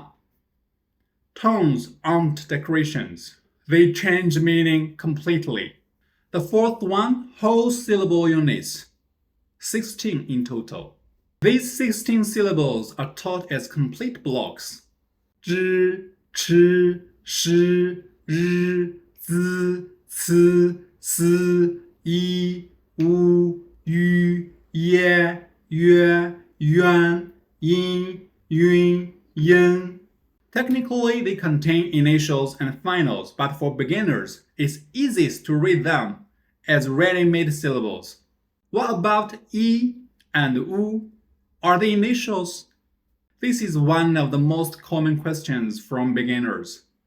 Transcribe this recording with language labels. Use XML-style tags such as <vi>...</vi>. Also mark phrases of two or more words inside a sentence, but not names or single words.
<en>Tones aren't decorations. They change meaning completely. The fourth one, whole-syllable units, 16 in total. These 16 syllables are taught as complete blocks.</en> <zh>知, 吃, 诗, 日, 资, 此, 思, 一, 五, 鱼, 也, 月, 元, 音, 云, 音.</zh> <en>Technically, they contain initials and finals, but for beginners, it's easiest to read them as ready-made syllables. What about I and U? Are they initials? This is one of the most common questions from beginners.</en>